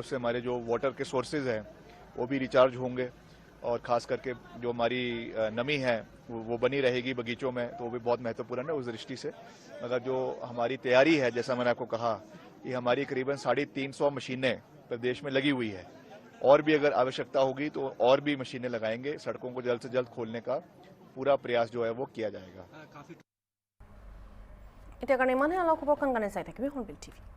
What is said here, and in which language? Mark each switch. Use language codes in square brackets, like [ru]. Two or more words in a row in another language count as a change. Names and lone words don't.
[hi] उससे हमारे जो वाटर के सोर्सेज हैं वो भी रिचार्ज होंगे और खास करके जो हमारी नमी है वो बनी रहेगी बगीचों में, तो वो भी बहुत महत्वपूर्ण है उस दृष्टि से। मगर जो हमारी तैयारी है, जैसा मैंने आपको कहा कि हमारी करीबन 350 मशीनें प्रदेश में लगी हुई है, और भी अगर आवश्यकता होगी तो और भी मशीनें लगाएंगे। सड़कों को जल्द से जल्द खोलने का पूरा प्रयास जो है वो किया जाएगा। [as] এতিয়া কাৰণে ইমানে অলপ খবৰ কান গানে চাই থাকিবি হৰ্ণবিল টিভি।